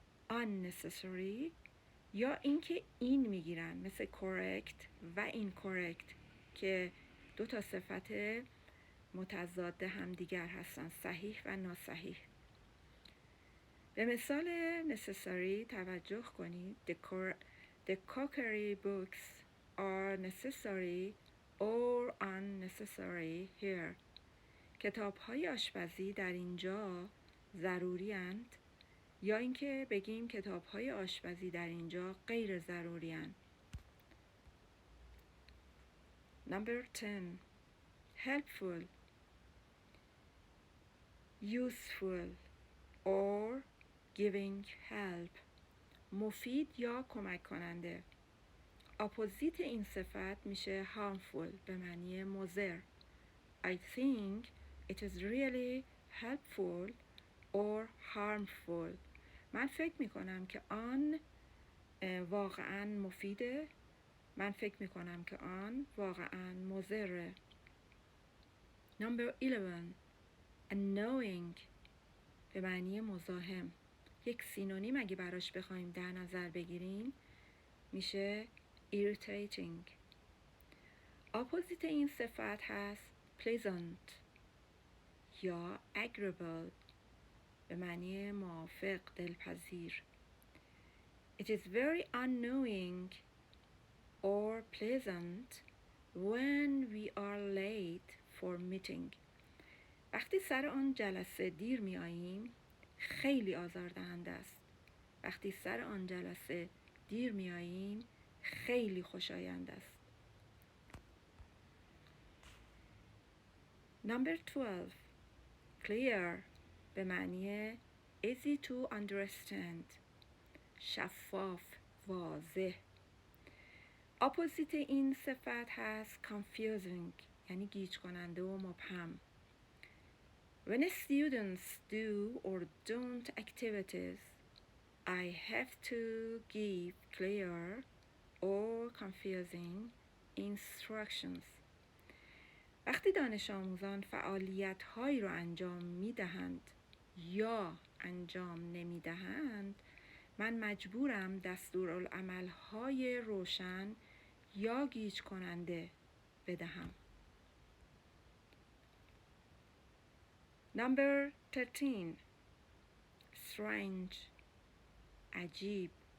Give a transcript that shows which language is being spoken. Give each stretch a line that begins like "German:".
Persian: unnecessary، یا اینکه این میگیرن مثل correct و incorrect که دو تا صفت متضاد هم دیگر هستن، صحیح و ناصحیح. به مثال necessary توجه کنید.
English: The cookery books are necessary or unnecessary here.
Persian: کتاب‌های آشپزی در اینجا ضروری اند، یا اینکه بگیم کتاب‌های آشپزی در اینجا غیر ضروری اند.
English: Number 10 helpful useful or giving help
Persian: مفید یا کمک کننده. اپوزیت این صفت میشه harmful به معنی مضر.
English: I think it is really helpful or harmful.
Persian: من فکر میکنم که آن واقعا مفیده. من فکر میکنم که آن واقعا مضره.
English: Number 11 annoying
Persian: به معنی مزاحم. یک سینونیم اگه براش بخوایم در نظر بگیریم میشه irritating. اپوزیت این صفت هست pleasant یا agreeable به معنی موافق، دلپذیر.
English: It is very annoying or pleasant when we are late for meeting.
Persian: وقتی سر آن جلسه دیر می آییم خیلی آزاردهنده است. وقتی سر آن جلسه دیر می آییم خیلی خوشایند است.
English: Number 12 clear
Persian: به معنی
English: easy to understand،
Persian: شفاف، واضح. اپوزیت این صفت هست confusing یعنی گیج کننده و مبهم.
English: When students do or don't activities, I have to give clear or confusing instructions.
Persian: وقتی دانش آموزان فعالیت هایی را انجام می دهند یا انجام نمی دهند، من مجبورم دستورالعمل های روشن یا گیج کننده بدهم.
English: Number 13 strange عجیب.